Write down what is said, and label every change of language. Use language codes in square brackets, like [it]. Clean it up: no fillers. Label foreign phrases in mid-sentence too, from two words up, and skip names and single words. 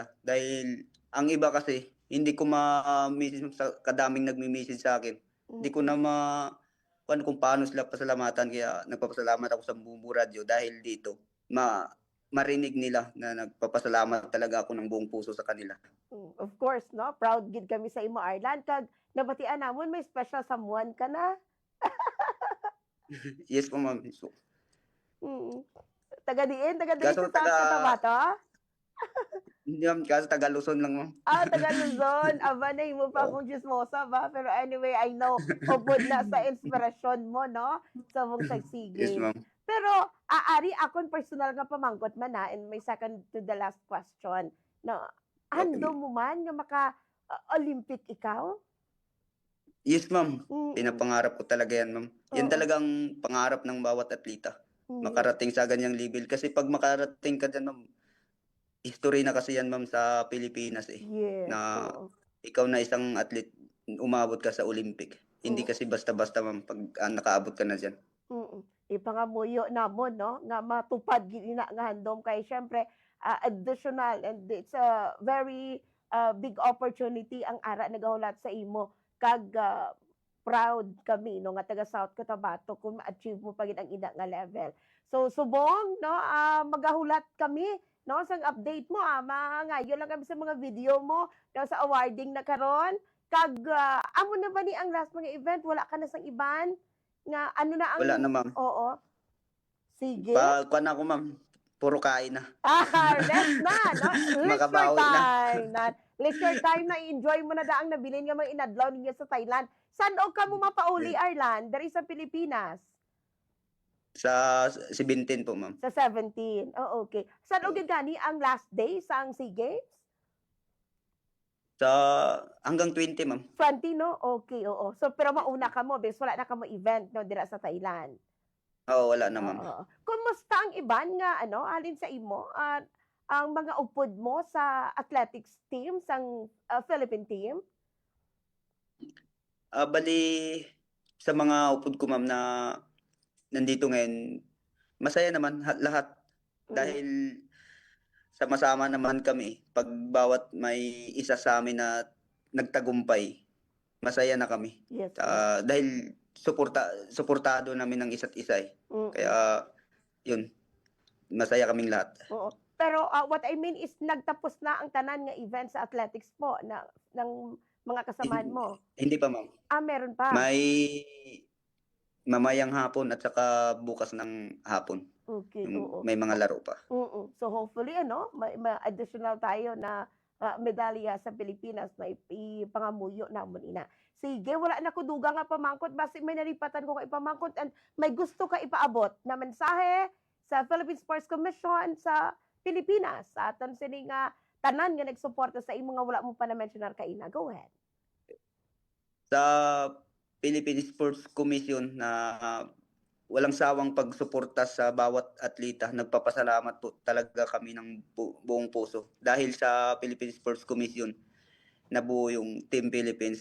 [tl] Dahil ang iba kasi, hindi ko ma-message sa kadaming nagmi-message sa akin. Hindi ko na kung paano sila pasalamatan. Kaya nagpapasalamat ako sa Bombo Radio dahil dito marinig nila na nagpapasalamat talaga ako ng buong puso sa kanila. [en] Of course, [hil] no? Proud gid kami sa imo Arlan kag nabatian namon may [en] special someone [hil] ka na. [en] Yes po, ma'am. So, [hil] taga sa Cotabato? [tl] Hindi, ma'am, kasi taga Luzon lang, ma'am. Taga Luzon. [hil] Aba na mo pa akong chismosa ba? [en] Pero anyway, I know, [hil] upod na sa inspirasyon mo, no? Sa mong sagsige. [en] Yes, ma'am. [hil] Pero aari akon personal nga pamangkot man na and may [en] second to the last question. [hil] No, [en] Okay, [hil] hando ma'am. mo man nga Olympic ikaw? [en] Yes, ma'am. Mm. [tl] Pinapangarap ko talaga yan, ma'am. Yan Oo. talagang pangarap ng bawat atleta. Mm. Makarating sa ganyang level. Kasi pag makarating ka dyan, ma'am, history na kasi yan, ma'am, sa Pilipinas eh. [en] Yes, [tl] Na oo. ikaw na isang athlete, umabot ka sa Olympic. Hindi Oo. kasi basta-basta, ma'am, pag nakaabot ka na dyan. Mm. [hil] Ipangamuyo namon no nga matupad gid ina nga handom kay syempre additional and [en] it's a very big opportunity [hil] ang ara nagahulat sa imo kag proud kami no nga taga South Cotabato kung ma-achieve mo pagid ang ina nga level. So subong no magahulat kami no sang update mo mangayo lang kami sa mga video mo no, sa awarding na karon kag amo na ba ni ang last mga event wala ka na sang iban nga ano na ang [tl] Wala na, ma'am. [hil] oo, sige. [tl] Kuwan ako, ma'am. Puro kain na. [hil] Rest na 'no, leisure [tl] Makabawi na. [hil] time na [en] leisure time [hil] na i-enjoy mo na daang nabilin nga mga inadlaw ninyo sa Thailand. Saan og kamo mapauli Arlan, diri sa Pilipinas? [tl] Sa 17 po, ma'am. [hil] Sa 17, oh, okay. Saan og Oo. gani ang last day sang SEA Games? [tl] Sa hanggang 20, ma'am. [hil] 20 no? Okay, oo. So pero mauna ka mo bes wala na kamo event no dira sa Thailand. Oo, wala na, ma'am. Oo. Kumusta ang iban nga ano, halin sa imo at ang mga upod mo sa athletics team sang Philippine team? [tl] Bali sa mga upod ko, ma'am, na nandito ngayon, masaya naman lahat Mm. dahil sama-sama naman kami. Pag bawat may isa sa amin na nagtagumpay, masaya na kami. [hil] Yes, oo. [tl] Dahil suportado namin ng isa't isa eh. Mm. Kaya yun, masaya kaming lahat. [hil] Oo. Pero [en] what I mean is [hil] nagtapos na ang tanan nga event sa athletics po na ng mga kasamahan mo? [tl] Hindi pa, ma'am. Meron pa? May mamayang hapon at saka bukas ng hapon. [hil] Okay, [tl] Yung [hil] oo. [tl] may mga laro pa. [hil] So hopefully ano, may additional tayo na medalya sa Pilipinas na ipangamuyo namon ina. Sige, wala na ko duga nga pamangkot basi may nalipatan ko ka ipamangkot and may gusto ka ipaabot na mensahe sa Philippine Sports Commission sa Pilipinas sa aton sini nga tanan nga nagsuporta sa imo nga wala mo pa na mentionar kaina. [en] Go ahead. [tl] Sa Philippine Sports Commission na walang sawang pagsuporta sa bawat atleta. Nagpapasalamat po talaga kami ng buong puso. Dahil sa Philippine Sports Commission, nabuo yung Team Philippines.